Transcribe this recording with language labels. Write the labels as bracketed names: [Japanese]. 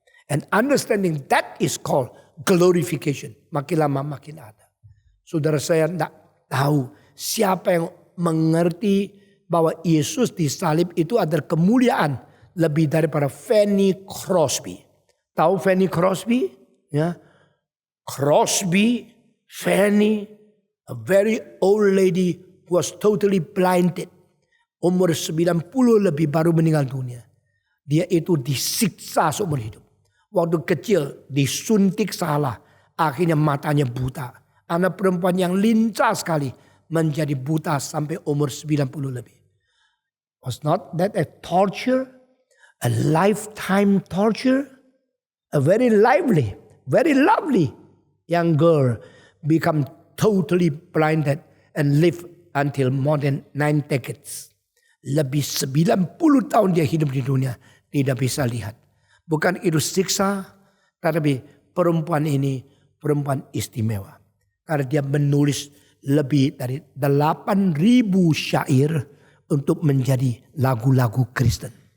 [English] And understanding that is called glorification. [Indonesian] Makin lama makin ada. Saudara saya tidak tahu siapa yang mengerti bahwa Yesus disalib itu adalah kemuliaan lebih daripada Fanny Crosby. Tahu Fanny Crosby? Ya. [English] Crosby, Fanny, a very old lady who was totally blinded. [Indonesian] Umur 90 lebih baru meninggal dunia. Dia itu disiksa seumur hidup. Waktu kecil disuntik salah. Akhirnya matanya buta. Anak perempuan yang lincah sekali menjadi buta sampai umur 90 lebih. [English] Was not that a torture? A lifetime torture? A very lively, very lovely young girl become totally blinded and live until more than 9 decades. [Indonesian] Lebih 90 tahun dia hidup di dunia tidak bisa lihat. Bukan itu siksa, tetapi perempuan ini perempuan istimewa. Karena dia menulis lebih dari 8.000 syair untuk menjadi lagu-lagu Kristen.